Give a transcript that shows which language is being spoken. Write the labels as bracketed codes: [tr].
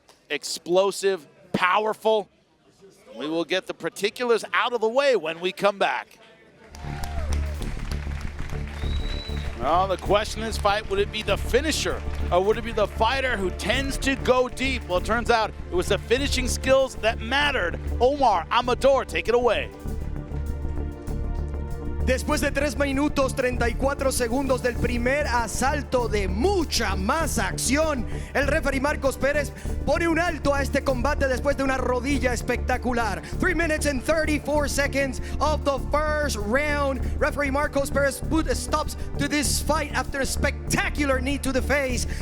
[en] Explosive, powerful. We will get the particulars out of the way when we come back. Well, the question in this fight, would it be the finisher or would it be the fighter who tends to go deep? Well, it turns out it was the finishing skills that mattered. Omar Amador, take it away. [es] Después de 3 minutos 34 segundos del primer asalto de mucha más acción, el referee Marcos Pérez pone un alto a este combate después de una rodilla espectacular. [en] 3 minutes and 34 seconds of the first round. Referee Marcos Pérez put stops to this fight after a spectacular knee to the face.